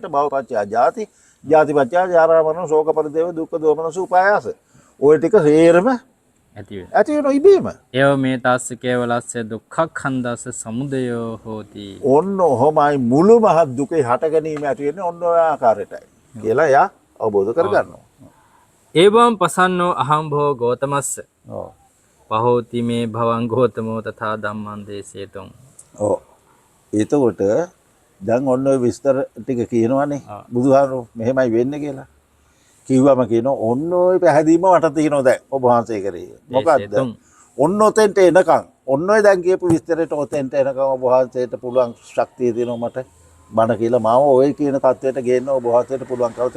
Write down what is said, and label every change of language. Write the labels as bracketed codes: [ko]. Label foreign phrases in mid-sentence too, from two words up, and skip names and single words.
[pi] භවපත්‍ය ජාති, ජාතිපත්‍ය ජරා මරණ, ශෝක පරිදේව, දුක්ඛ දෝමනස උපායාස. [si] ඔය ටික සේරම ඇති වෙනවා ඉබේම. [pi] ඒව මේ තස්ස කේවලස්ස දුක්ඛඛන්දස්ස සමුදයෝ හෝති. [si] ඔන්න ඔහොමයි මුළු මහත් දුකේ හට ගැනීම ඇති වෙන්නේ ඔන්න ඔය ආකාරයටයි කියලා එයා අවබෝධ කරගන්නවා. [pi] එවං පසන්නෝ අහං භෝ ගෝතමස්ස. පහෝති මේ භවං ගෝතමෝ තථා ධම්මං දේසේතුං. [si] ඔව්. එතකොට දැන් ඔන්න ඔය විස්තර ටික කියනවානේ බුදුහාරෝ මෙහෙමයි වෙන්නේ කියලා. කිව්වම කියනවා ඔන්න ඔය පැහැදීම මට තියෙනවා දැන් ඔබ වහන්සේ කරේ. මොකද්ද? ඔන්න ඔතෙන්ට එනකන් ඔන්න ඔය දැන් කියපු විස්තරයට ඔතෙන්ට එනකන් ඔබ වහන්සේට පුළුවන් ශක්තිය තියෙනවා මට බණ කියලා මාව ඔය කියන தത്വයට ගේන්න ඔබ වහන්සේට පුළුවන් කවතේ.